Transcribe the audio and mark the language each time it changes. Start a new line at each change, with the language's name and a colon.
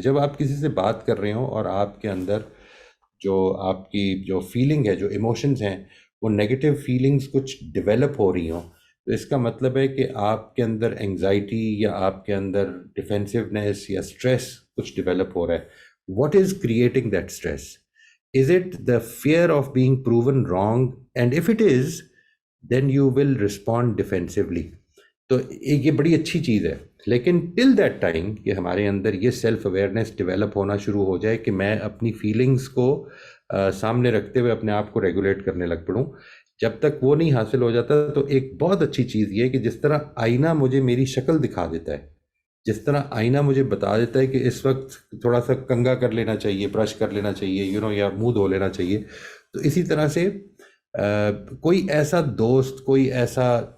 Urdu: جب آپ کسی سے بات کر رہے ہوں اور آپ کے اندر جو آپ کی جو فیلنگ ہے, جو ایموشنز ہیں, وہ نیگیٹو فیلنگز کچھ ڈیولپ ہو رہی ہوں, تو اس کا مطلب ہے کہ آپ کے اندر انگزائٹی یا آپ کے اندر ڈیفینسونیس یا اسٹریس کچھ ڈیولپ ہو رہا ہے.
English: What is creating that stress? Is it the fear of being proven wrong? And if it is, then you will respond defensively.
Urdu: تو ایک یہ بڑی اچھی چیز ہے, لیکن
English: till that time
Urdu: کہ ہمارے اندر یہ سیلف اویئرنیس ڈیولپ ہونا شروع ہو جائے کہ میں اپنی فیلنگز کو سامنے رکھتے ہوئے اپنے آپ کو ریگولیٹ کرنے لگ پڑوں, جب تک وہ نہیں حاصل ہو جاتا تو ایک بہت اچھی چیز یہ ہے کہ جس طرح آئینہ مجھے میری شکل دکھا دیتا ہے, جس طرح آئینہ مجھے بتا دیتا ہے کہ اس وقت تھوڑا سا کنگھا کر لینا چاہیے, برش کر لینا چاہیے, یا منہ دھو لینا چاہیے, تو اسی طرح سے کوئی ایسا دوست, کوئی ایسا